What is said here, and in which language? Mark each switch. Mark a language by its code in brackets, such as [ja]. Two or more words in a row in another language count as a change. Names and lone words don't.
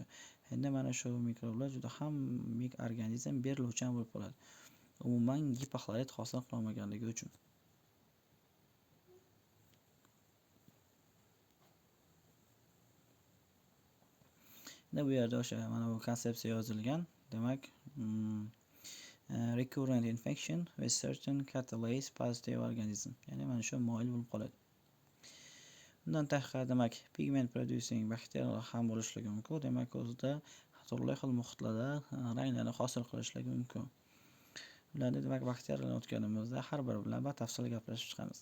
[uz] Endi mana shu mikroblar juda ham organizm beriluvchan bo'lib qoladi. Umuman gipoxlorid hosil qilmaganligi uchun. Endi bu yerda o'sha mana bu konsepsiya yozilgan. Demak, [en] recurrent infection with certain catalase positive organism, [uz] ya'ni mana shu moyil bo'lib qoladi. Bundan tashqari demak pigment producing bakteriyalar ham bo'lishligi mumkin. Demak, o'zida turli xil muhitlarda ranglarni hosil qilishligi mumkin. Ularda demak bakteriyalarni o'tganimizda har biri bilan batafsil gaplashib chiqamiz.